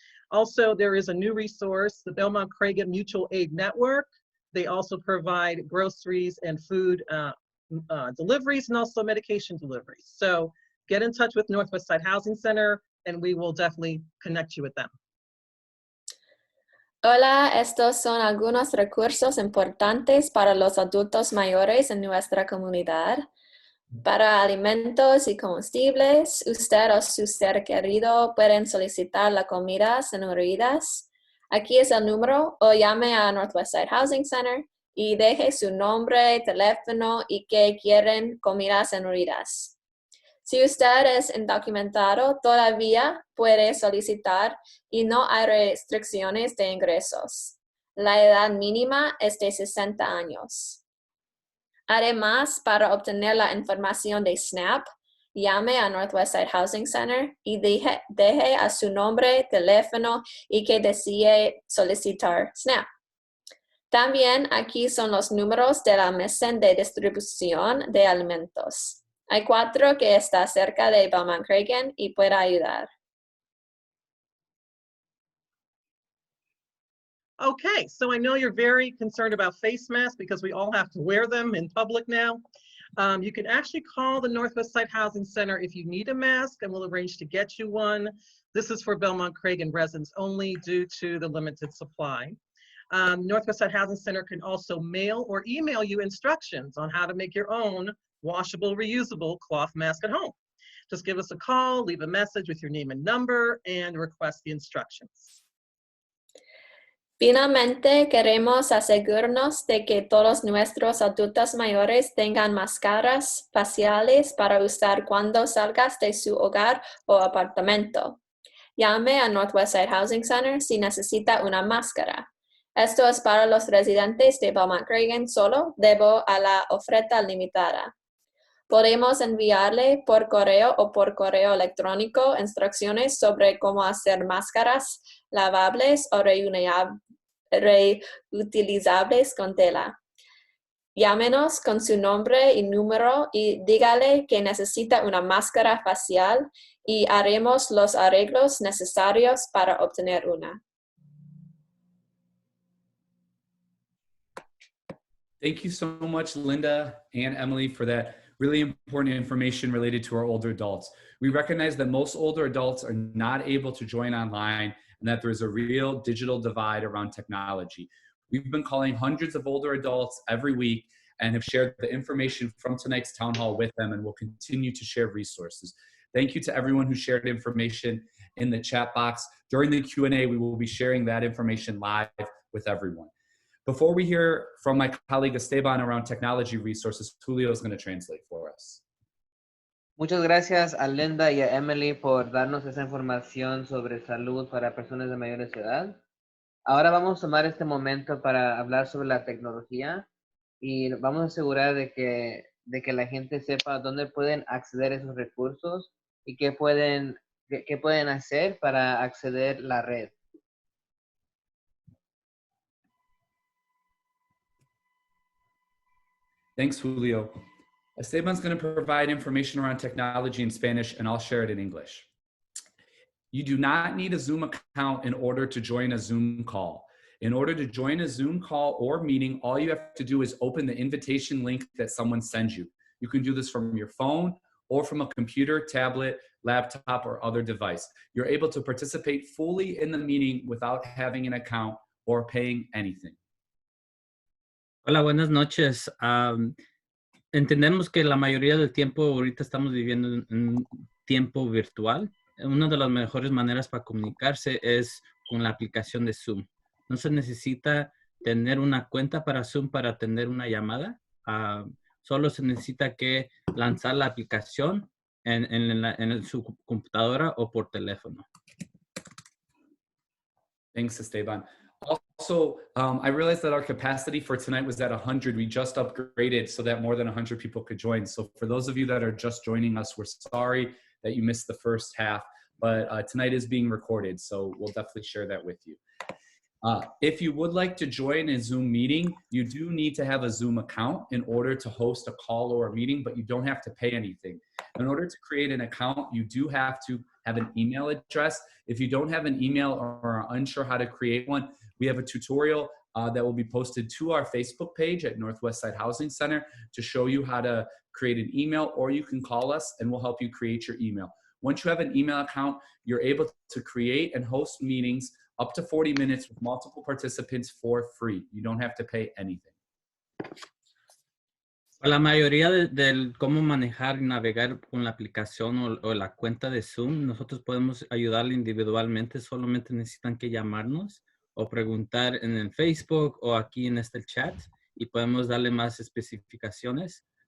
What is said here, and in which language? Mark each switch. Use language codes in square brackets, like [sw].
[en] Also, there is a new resource, the Belmont Cragin Mutual Aid Network. They also provide groceries and food deliveries, and also medication deliveries. So get in touch with Northwest Side Housing Center, and we will definitely connect you with them. [es] Hola, estos son algunos recursos importantes para los adultos mayores en nuestra comunidad. Para alimentos y combustibles, usted o su ser querido pueden solicitar la comida sin heridas. Aquí es el número, o llame a Northwest Side Housing Center y deje su nombre, teléfono y que quieren comidas sin heridas. Si usted es indocumentado, todavía puede solicitar y no hay restricciones de ingresos. La edad mínima es de 60 años. Además, para obtener la información de SNAP, llame a Northwest Side Housing Center y deje a su nombre, teléfono y que desee solicitar SNAP. También aquí son los números de la mesa de distribución de alimentos. Hay 4 que está cerca de Belmont Cragin y puede ayudar. [en] Okay, so I know you're very concerned about face masks because we all have to wear them in public now. You can actually call the Northwest Side Housing Center if you need a mask, and we'll arrange to get you one. This is for Belmont Cragin residents only due to the limited supply. Northwest Side Housing Center can also mail or email you instructions on how to make your own washable, reusable cloth mask at home. Just give us a call, leave a message with your name and number, and request the instructions. [es] Finalmente, queremos asegurarnos de que todos nuestros adultos mayores tengan máscaras faciales para usar cuando salgas de su hogar o apartamento. Llame a Northwestside Housing Center si necesita una máscara. Esto es para los residentes de Belmont Cragin solo debido a la oferta limitada. Podemos enviarle por correo o por correo electrónico instrucciones sobre cómo hacer máscaras lavables o reutilizables con tela. Llámenos con su nombre y número y dígale que necesita una máscara facial y haremos los arreglos necesarios para obtener una. [en] Thank you so much, Linda and Emily, for that really important information related to our older adults. We recognize that most older adults are not able to join online and that there's a real digital divide around technology. We've been calling hundreds of older adults every week and have shared the information from tonight's town hall with them, and will continue to share resources. Thank you to everyone who shared information in the chat box. During the Q&A, we will be sharing that information live with everyone. Before we hear from my colleague Esteban around technology resources, Julio is going to translate for us. [es] Muchas gracias a Linda y a Emily por darnos esa información sobre salud para personas de mayores edad. Ahora vamos a tomar este momento para hablar sobre la tecnología y vamos a asegurar de que la gente sepa dónde pueden acceder a esos recursos y qué pueden hacer para acceder a la red. [en] Thanks, Julio. Esteban's going to provide information around technology in Spanish, and I'll share it in English. You do not need a Zoom account in order to join a Zoom call. In order to join a Zoom call or meeting, all you have to do is open the invitation link that someone sends you. You can do this from your phone or from a computer, tablet, laptop, or other device. You're able to participate fully in the meeting without having an account or paying anything. [es] Hola, buenas noches. Entendemos que la mayoría del tiempo ahorita estamos viviendo en un tiempo virtual. Una de las mejores maneras para comunicarse es con la aplicación de Zoom. No se necesita tener una cuenta para Zoom para atender una llamada. Solo se necesita que lanzar la aplicación en su computadora o por teléfono. [en] Thanks, Esteban. Also, I realized that our capacity for tonight was at 100. We just upgraded so that more than 100 people could join. So for those of you that are just joining us, we're sorry that you missed the first half, but tonight is being recorded, so we'll definitely share that with you. If you would like to join a Zoom meeting, you do need to have a Zoom account in order to host a call or a meeting, but you don't have to pay anything. In order to create an account, you do have to have an email address. If you don't have an email or are unsure how to create one, we have a tutorial that will be posted to our Facebook page at Northwestside Housing Center to show you how to create an email, or you can call us and we'll help you create your email. Once you have an email account, you're able to create and host meetings up to 40 minutes with multiple participants for free. You don't have to pay anything. [es] La mayoría del cómo manejar y navegar con la aplicación o la cuenta de Zoom, nosotros podemos ayudarle individualmente. Solamente necesitan que llamarnos o preguntar en el Facebook o aquí en este chat y podemos darle más especificaciones.